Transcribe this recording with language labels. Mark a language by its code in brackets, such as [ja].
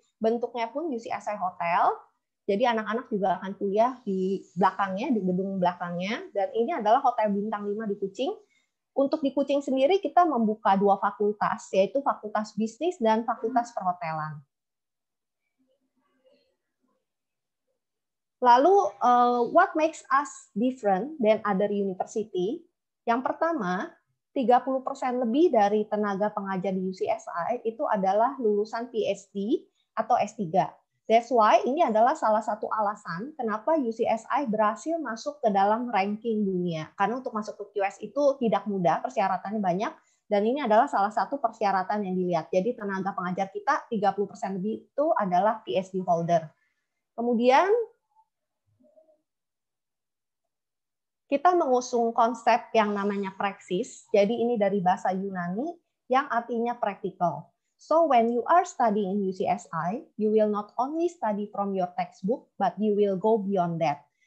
[id] Bentuknya pun UCSI Hotel. Jadi anak-anak juga akan kuliah di belakangnya, di gedung belakangnya. Dan ini adalah Hotel Bintang 5 di Kucing. Untuk di Kucing sendiri kita membuka 2 fakultas, yaitu Fakultas Bisnis dan Fakultas Perhotelan. Lalu, [en] what makes us different than other university? [id] Yang pertama, 30% lebih dari tenaga pengajar di UCSI itu adalah lulusan PhD atau S3. [en] That's why [id] ini adalah salah satu alasan kenapa UCSI berhasil masuk ke dalam ranking dunia. Karena untuk masuk ke QS itu tidak mudah, persyaratannya banyak, dan ini adalah salah satu persyaratan yang dilihat. Jadi tenaga pengajar kita 30% lebih itu adalah PhD holder. Kemudian, kita mengusung konsep yang namanya praksis. Jadi ini dari bahasa Yunani yang artinya practical. [en] So when you are studying in UCSI, you will not only study from your textbook, but you will go beyond that.